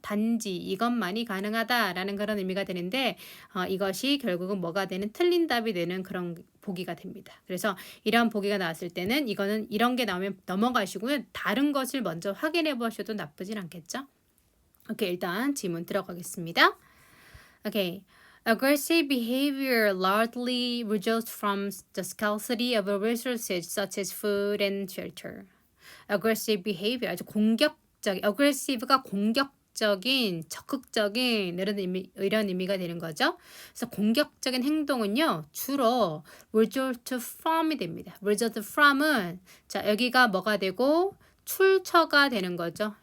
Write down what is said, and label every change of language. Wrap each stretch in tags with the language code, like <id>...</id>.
<ko>단지 이것만이 가능하다라는 그런 의미가 되는데 이것이 결국은 뭐가 되는 틀린 답이 되는 그런 보기가 됩니다. 그래서 이런 보기가 나왔을 때는 이거는 이런 게 나오면 넘어가시고요. 다른 것을 먼저 확인해 보셔도 나쁘진 않겠죠? 오케이, 일단 질문 들어가겠습니다.</ko> <en>Okay. Aggressive behavior largely results from the scarcity of resources such as food and shelter.</en> <ko>Aggressive behavior, 아주 공격적인, aggressive가 공격적인, 적극적인 이런 의미가 되는 거죠. 그래서 공격적인 행동은요, 주로 result from이 됩니다. result from은 자, 여기가 뭐가 되고 출처가 되는 거죠.</ko>